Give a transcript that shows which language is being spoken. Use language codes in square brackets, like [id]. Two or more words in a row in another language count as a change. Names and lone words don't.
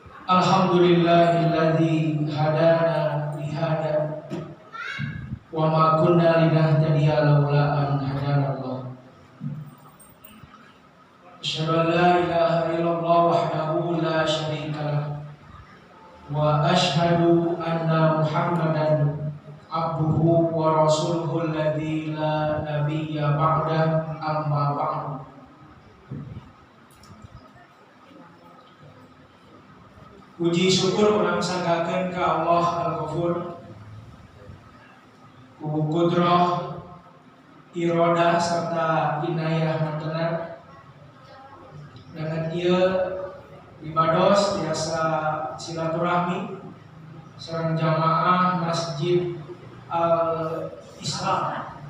[ar] الحمد لله الذي هدانا لهذا وما كنا لنهتدي لولا أن هدانا الله. أشهد أن لا إله إلا الله وحده لا شريك له وأشهد أن محمدا عبده ورسوله الذي لا نبي بعده أما بعد. [su] Puji syukur urang sanggakeun ka Allah Al-Ghafur ku kudrah irodah serta inayah mantenan dengan ieu ibados biasa silaturahmi sareng jamaah Masjid Al-Islam